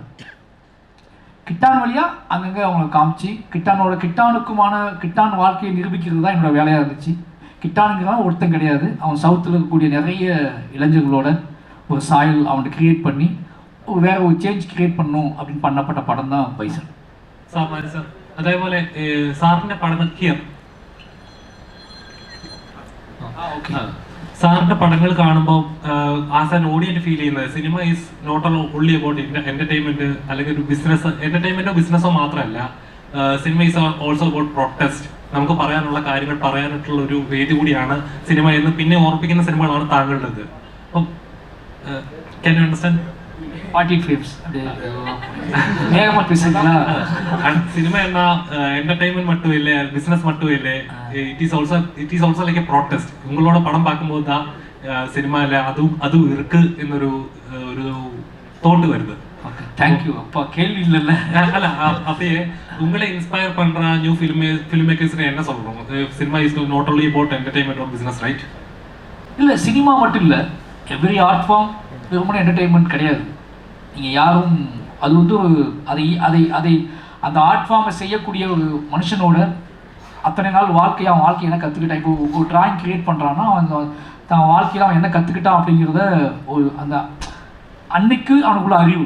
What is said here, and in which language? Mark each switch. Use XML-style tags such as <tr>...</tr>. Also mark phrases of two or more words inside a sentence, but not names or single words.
<ta>கிட்டான் வழியாக அங்கங்கே அவங்களை காமிச்சு கிட்டானுக்குமான கிட்டான் வாழ்க்கையை நிரூபிக்கிறது தான் என்னோடய வேலையாக இருந்துச்சு. கிட்டானுங்கிறவன் ஒருத்தன் கிடையாது. அவன் சவுத்தில் இருக்கக்கூடிய நிறைய இளைஞர்களோட ஒரு சாயல் அவனை கிரியேட் பண்ணி வேற ஒரு சேஞ்ச் கிரியேட் பண்ணும் அப்படின்னு பண்ணப்பட்ட படம் தான் பைசன்.</ta> <ml>സാർ അതേപോലെ സാറിന്റെ പടങ്ങൾ ഹിയർ സാറിന്റെ പടങ്ങൾ കാണുമ്പോൾ</ml> <en>as an audience</en> <ml>ഫീൽ ചെയ്യുന്നത്</ml> <en>cinema is not only about entertainment</en> <ml>അല്ലെങ്കിൽ ഒരു ബിസിനസ്, എന്റർടൈൻമെന്റോ ബിസിനസ്സോ മാത്രമല്ല,</ml> <en>cinema is also about protest.</en> <ml>നമുക്ക് പറയാനുള്ള കാര്യങ്ങൾ പറയാനായിട്ടുള്ള ഒരു വേദി കൂടിയാണ് സിനിമ എന്ന് പിന്നെ ഓർപ്പിക്കുന്ന സിനിമകളാണ് താങ്കളുടേത്.</ml> <ta>അപ്പം</ta> <en>can you understand?</en> <ml>സിനിമ എന്ന</ml> <ta>എന്റർടൈൻமெண்ட் மட்டும் இல்லை, பிசினஸ் மட்டும் இல்லை,</ta> <en>It is also like a protest.</en> <ta>உங்களோட படம் பார்க்கும்போது தான் சினிமாவில் அதுவும் இருக்கு</ta> <ml>എന്നൊരു ഒരു തോട്ട്</ml> <ta>வருது. தேங்க்யூ. அப்பா கேள்வி இல்லைல்ல. அல்ல அப்படியே உங்களை இன்ஸ்பயர் பண்ற</ta> <en>new film makers</en> <ta>என்ன சொல்றோம்?</ta> <en>Cinema is not only about entertainment or business, right?</en> <ta>இல்லை, சினிமா மட்டும் இல்லை,</ta> <en>every art form</en> <ta>வெறுமனே என்டர்டெயின்மெண்ட் கிடையாது. நீங்கள் யாரும் அது வந்து ஒரு அதை அந்த ஆர்ட் ஃபார்மை செய்யக்கூடிய ஒரு மனுஷனோட அத்தனை நாள் வாழ்க்கையை அவன் வாழ்க்கையை என்ன கற்றுக்கிட்டான். இப்போ ஒரு ட்ராயிங் கிரியேட் பண்ணுறான்னா அவன் தான் வாழ்க்கையில் அவன் என்ன கற்றுக்கிட்டான் அப்படிங்கிறத ஒரு அந்த அன்னைக்கு அவனுக்குள்ள அறிவு.</ta>